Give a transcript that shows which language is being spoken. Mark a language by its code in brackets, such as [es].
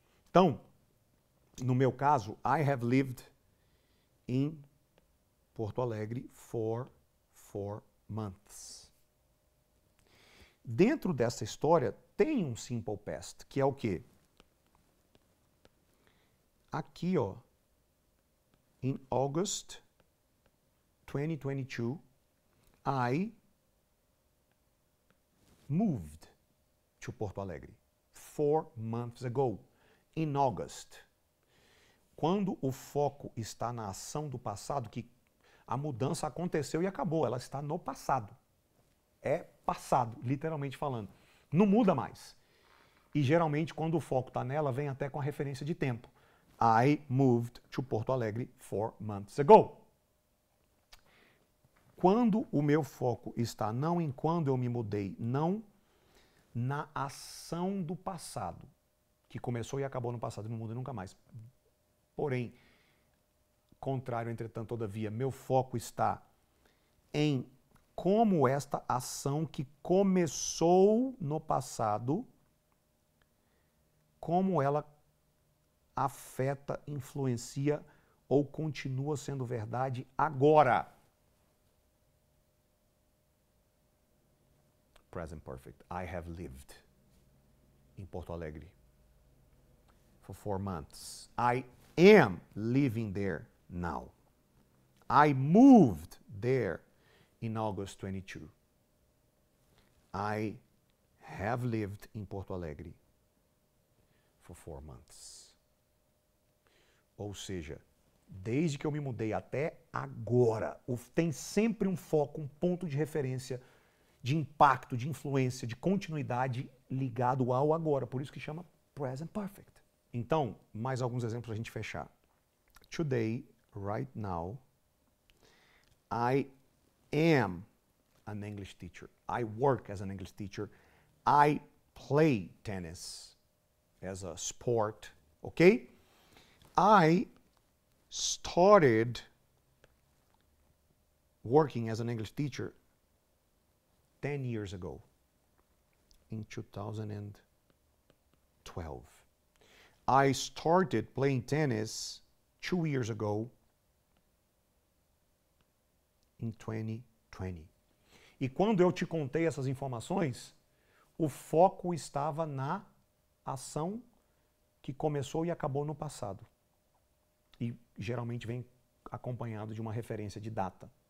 [pt] Então, no meu caso, [en] I have lived in Porto Alegre for 4 months. [pt] Dentro dessa história tem um simple past, que é o quê? Aqui, ó, [en] in August 2022, I moved to Porto Alegre 4 months ago, in August. [pt] Quando o foco está na ação do passado, que a mudança aconteceu e acabou, ela está no passado. É passado, literalmente falando. Não muda mais. E geralmente, quando o foco está nela, vem até com a referência de tempo. [en] I moved to Porto Alegre 4 months ago. [pt] Quando o meu foco está não em quando eu me mudei, não na ação do passado, que começou e acabou no passado, não muda nunca mais. Porém, contrário, entretanto, todavia, meu foco está em como esta ação que começou no passado, como ela afeta, influencia ou continua sendo verdade agora. [en] Present perfect. I have lived in Porto Alegre for 4 months. I am living there now. I moved there in August 22. I have lived in Porto Alegre for 4 months. [pt] Ou seja, desde que eu me mudei até agora, tem sempre um foco, um ponto de referência, de impacto, de influência, de continuidade ligado ao agora. Por isso que chama Present Perfect. Então, mais alguns exemplos para a gente fechar. [en] Today, right now, I am an English teacher. I work as an English teacher. I play tennis as a sport, okay? I started working as an English teacher 10 years ago, in 2012. I started playing tennis 2 years ago, in 2020. [pt] E quando eu te contei essas informações, o foco estava na ação que começou e acabou no passado. E geralmente vem acompanhado de uma referência de data.